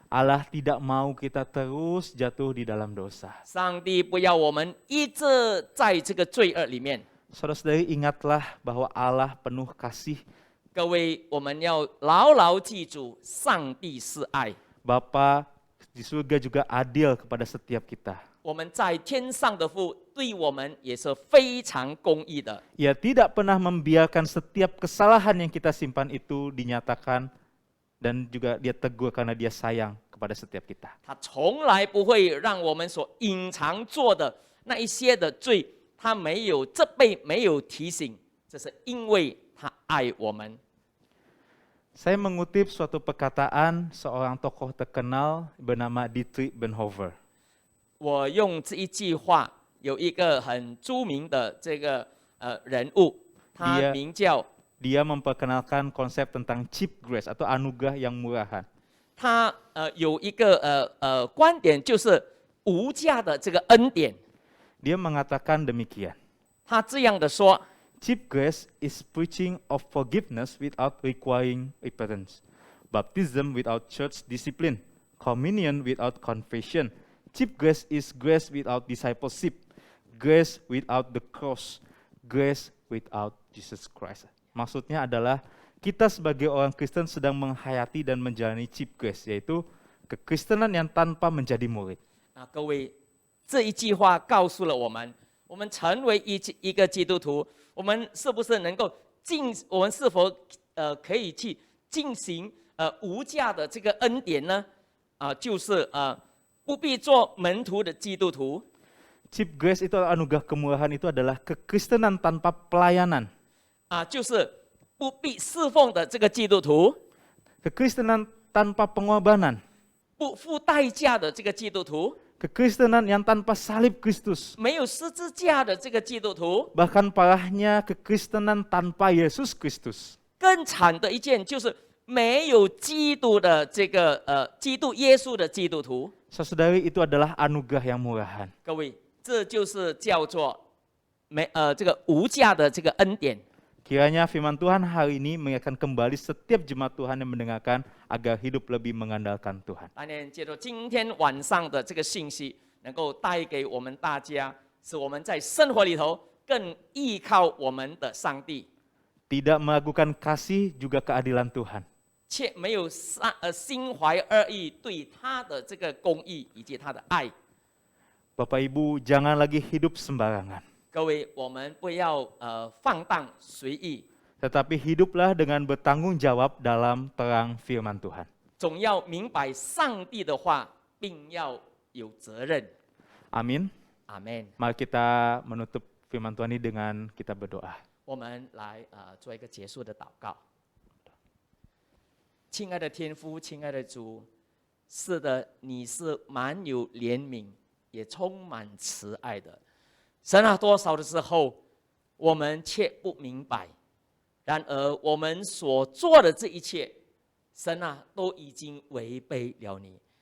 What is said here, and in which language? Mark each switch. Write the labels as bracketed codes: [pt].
[id] Allah tidak mau kita terus jatuh di dalam dosa. [zh] 上帝不要我们一直在这个罪恶里面。 [id] Saudara-saudari, ingatlah bahwa Allah penuh kasih. [zh] 各位，我们要牢牢记住，上帝是爱。 [id] Bapa di surga juga adil kepada setiap kita. [zh] 我们在天上的父对我们也是非常公义的。 [id] Ia tidak pernah membiarkan setiap kesalahan yang kita simpan itu dinyatakan dan juga dia tegur karena dia sayang kepada kepada setiap kita. [zh] 他从来不会让我们所隐藏做的那一些的罪，他没有责备，没有提醒，这是因为他爱我们。 [id] Saya mengutip suatu perkataan seorang tokoh terkenal bernama Dietrich Bonhoeffer. [zh] 我用这一句话，有一个很著名的这个人物，他 [id] Dia [zh] 名叫 [id] Dia memperkenalkan konsep tentang cheap grace atau anugerah yang murahan. [zh] 他有一个观点，就是无价的这个恩典。 [id] Dia mengatakan demikian. [zh] 他这样的说。 [en] Cheap grace is preaching of forgiveness without requiring repentance, baptism without church discipline, communion without confession. Cheap grace is grace without discipleship, grace without the cross, grace without Jesus Christ. [id] Maksudnya adalah kita sebagai orang Kristen sedang menghayati dan menjalani cheap grace, yaitu kekristenan yang tanpa menjadi murid. [zh] 各位，这一句话告诉了我们，我们成为一个基督徒。我们是不是能够我们是否可以去进行无价的这个恩典呢？就是不必做门徒的基督徒。 [id] Cheap grace itu anugerah kemurahan itu adalah kekristenan tanpa pelayanan. [zh] 就是不必侍奉的这个基督徒。 [id] Kekristenan tanpa pengorbanan. [zh] 不付代价的这个基督徒。 [id] Kekristenan yang tanpa salib Kristus. [zh] 没有十字架的这个基督徒。 [id] Bahkan parahnya kekristenan tanpa Yesus Kristus. [zh] 更惨的一件就是没有基督的这个基督耶稣的基督徒。 [id] Saudari, itu adalah anugerah yang murahan. [zh] 各位，这就是叫做这个无价的这个恩典。 [id] Kiranya firman Tuhan hari ini mengingatkan kembali setiap jemaat Tuhan yang mendengarkan agar hidup lebih mengandalkan Tuhan. [zh] 当然，借着今天晚上的这个信息，能够带给我们大家，使我们在生活里头更依靠我们的上帝， [id] Tidak meragukan kasih juga keadilan Tuhan. [zh] 且没有心怀恶意对他的这个公义以及他的爱。 [id] Bapak Ibu, jangan lagi hidup sembarangan. [zh] 各位，我们不要放荡随意， [id] Tetapi hiduplah dengan bertanggung jawab dalam terang firman Tuhan. [zh] 总要明白上帝的话，并要有责任。 [id] Amin. [zh] 阿门。 [id] Mari kita menutup firman Tuhan ini dengan kita berdoa. [zh] 我们来做一个结束的祷告。亲爱的天父，亲爱的主，是的，你是满有怜悯，也充满慈爱的。神啊，多少的时候我们却不明白，然而我们所做的这一切，神啊，都已经违背了你。